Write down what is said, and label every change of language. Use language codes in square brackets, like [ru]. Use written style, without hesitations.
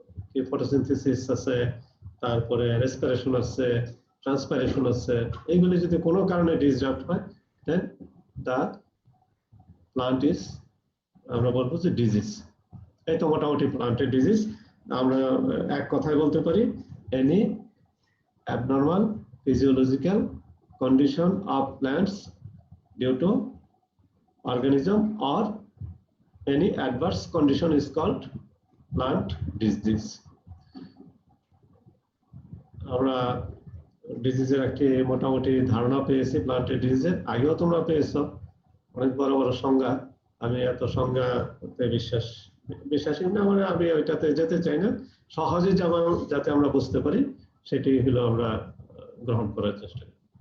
[bn] কি ফটোসিনথেসিস আছে, তারপরে রেসপিরেশন আছে, ট্রান্সপাইরেশন আছে, এইগুলি যদি কোনো কারণে ডিসরাপ্ট হয় [en] then the plant is, [bn] আমরা বলবো যে ডিজিজ। এই তো মোটামুটি প্লান্টের ডিজিজ। আমরা এক কথায় বলতে পারি [en] Any abnormal physiological condition of plants due to organism or any adverse condition is called plant disease. [bn] আমরা ডিজিজের একটি মোটামুটি ধারণা পেয়েছি প্লান্টের ডিজিজের, আগেও তোমরা পেয়েছো অনেক বড় বড় সংজ্ঞা। আমি এত সংজ্ঞাতে বিশ্বাসী না, মানে আমি ওইটাতে যেতে চাই না, সহজে যেমন যাতে আমরা বুঝতে পারি সেটি হলো আমরা গ্রহণ করার চেষ্টা করি।